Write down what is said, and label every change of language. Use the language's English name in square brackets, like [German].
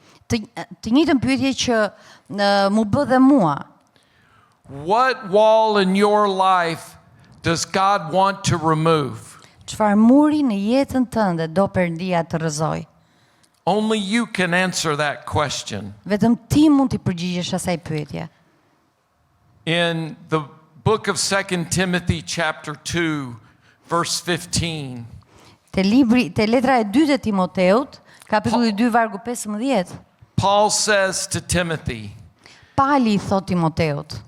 [Albanian] Të njëjtën pyetje që mu bë dhe mua. [English] What wall in your life does God want to remove? [Albanian] Çfarë muri në jetën tënde do Perëndia të rrëzoj? [English] Only you can answer that question. [Albanian] Vetëm ti mund t'i përgjigjesh asaj pyetje. [English] In the book of 2 Timothy chapter 2 verse 15, [Albanian] Te letra e dytë e Timoteut, kapitulli 2 vargu 15, [English] Paul says to Timothy, [Albanian] Pali I thot Timoteut,